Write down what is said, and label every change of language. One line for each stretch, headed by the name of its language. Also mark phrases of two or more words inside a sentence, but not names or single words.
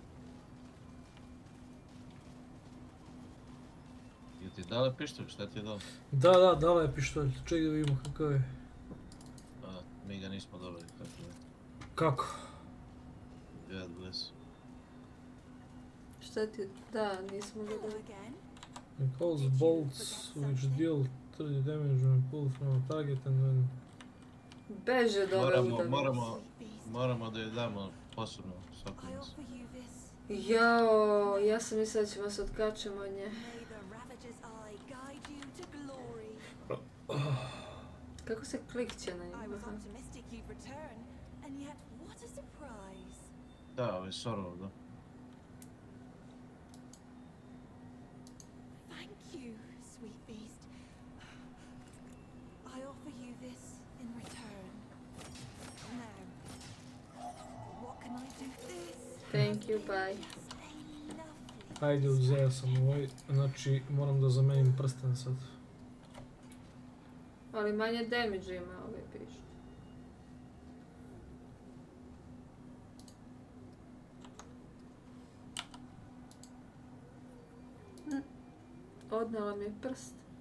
Serbian: Je ti dala pištolj? Šta ti je dala? Da, dala je pištolj. Čekaj da vidimo kakav je. Mi ga nismo dobili, tako da. Kako?
English: God bless.
Serbian: šta ti... Da, nismo ga
English: Hello
Serbian: da...
English: again. It calls bolts which deal 30 damage when pulled from a target and when...
Serbian: Beže od ove udavice. Moramo da je damo posebno svakom
English: I
Serbian: nas.
English: offer you this.
Serbian: Jao, ja sam mislila da ćemo se otkačemo od nje.
English: May the ravager's eye guide you to glory.
Serbian: Kako se klikće na
English: I
Serbian: nju?
English: was optimistic you'd return, and yet what a surprise.
Serbian: Da, ovo je Sorov, da.
English: Thank you, sweet beast. I offer you this in return. Now, what can I do this? Thank you, bye.
Serbian: Ajde, uzeo sam ovaj, znači moram da zamenim prsten sad. Ali manje damage ima ovaj pišt. Odnala mi je prst.